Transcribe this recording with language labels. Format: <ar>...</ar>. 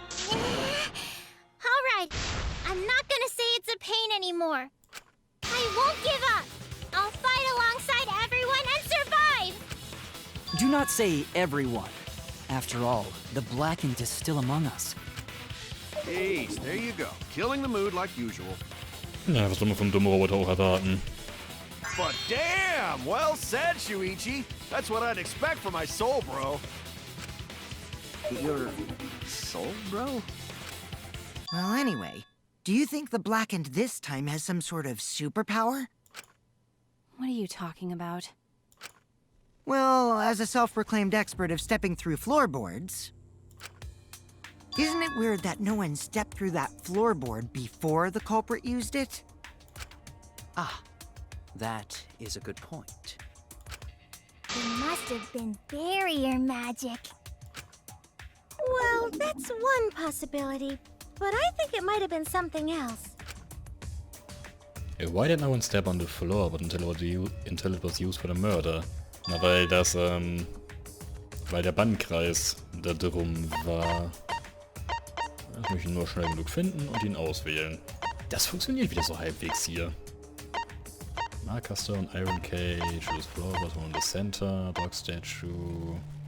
<en>Alright, I'm not gonna say it's a pain anymore. I won't give up. I'll fight alongside everyone and survive! Do not say everyone. After all, the Blackened is still among us. Ace, there you go. Killing the mood like usual.</en> <de>Ja, was soll man vom dummen Roboter auch erwarten?</de> <en>But damn! Well said, Shuichi. That's what I'd expect from my soul, bro. Your soul, bro? Well, anyway, do you think the Blackened this time has some sort of superpower? What are you talking about? Well, as a self-proclaimed expert of stepping through floorboards, isn't it weird that no one stepped through that floorboard before the culprit used it? Ah, that is a good point. It must have been barrier magic. Well, that's one possibility, but I think it might have been something else. Why did no one step on the floor but until it was used for the murder?</en> <de>Na, weil das, weil der Bandkreis da drum war. Ich muss ihn nur schnell genug finden und ihn auswählen. Das funktioniert wieder so halbwegs hier.</de> <en>Markerstone, Iron Cage, choose floor, bottom in the center, dog statue.</en>